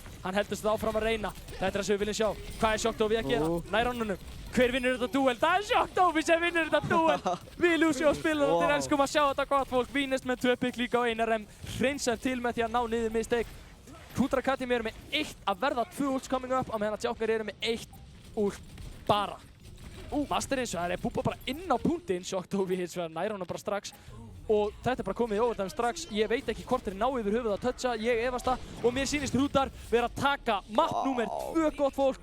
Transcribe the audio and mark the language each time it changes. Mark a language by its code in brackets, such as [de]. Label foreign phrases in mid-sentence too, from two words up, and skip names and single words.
[is] Hann heldur þetta áfram að reyna. Þetta er það sem við viljum sjá. Hvað er Shocked Ovi að gera? Nær honum. Hver vinnur þetta duel? Það er Shocked Ovi sem vinnur þetta duel. Við Lucio spilum og þeir elskum að sjá þetta gott fólk. Vínest með 2 pikk líka og Einar M hreinsar til með því að ná niður Mistake. Hrútar Academy eru með 1 að verða 2 [en] ults coming up [is] á meðan að Djáknar eru með 1 ult bara. Master hins vegar er búbba bara inn á punktinn, Shocked Ovi hins vegar nær honum bara strax og þetta er bara komið í overtime strax. Ég veit ekki hvort þeir ná yfir höfuð að toucha, ég efast það og mér sýnist Hrútar vera að taka mapp númer 2 gott fólk.